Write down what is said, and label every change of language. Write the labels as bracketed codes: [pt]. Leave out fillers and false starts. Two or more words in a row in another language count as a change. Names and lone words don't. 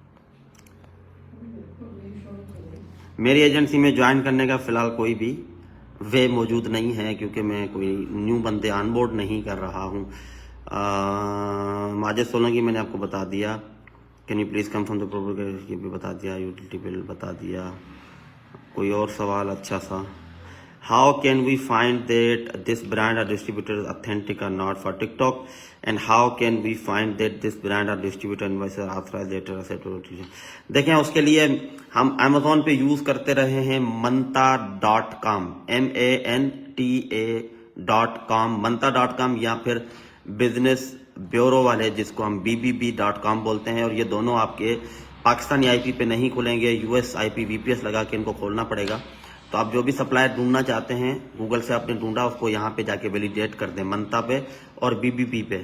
[ur] میری ایجنسی میں جوائن کرنے کا فی الحال کوئی بھی وے موجود نہیں ہے کیونکہ میں کوئی نیو بندے آن بورڈ نہیں کر رہا ہوں. ماجد سولنکی میں نے آپ کو بتا دیا. [en] Can you please confirm the program? [ur] یہ بھی بتا دیا. [en] utility bill [ur] بتا دیا۔ کوئی اور سوال اچھا سا? [en] How can we find that this brand or distributor authentic or not for TikTok, and how can we find that this brand or distributor invoice authorized letter except? [ur] دیکھیں، اس کے لیے ہم ایمیزون پے یوز کرتے رہے ہیں manta.com, MANTA.com, manta.com, یا پھر [en] business bureau [ur] والے جس کو ہم BBB.com بولتے ہیں. اور یہ دونوں آپ کے پاکستانی IP پے نہیں کھلیں گے, [en] US IP VPS [ur] لگا کے ان کو کھولنا پڑے گا. تو آپ جو بھی سپلائر ڈھونڈنا چاہتے ہیں، گوگل سے آپ نے ڈھونڈا، اس کو یہاں پے جا کے ویلیڈیٹ کر دیں منتا پے اور بی بی پی پے.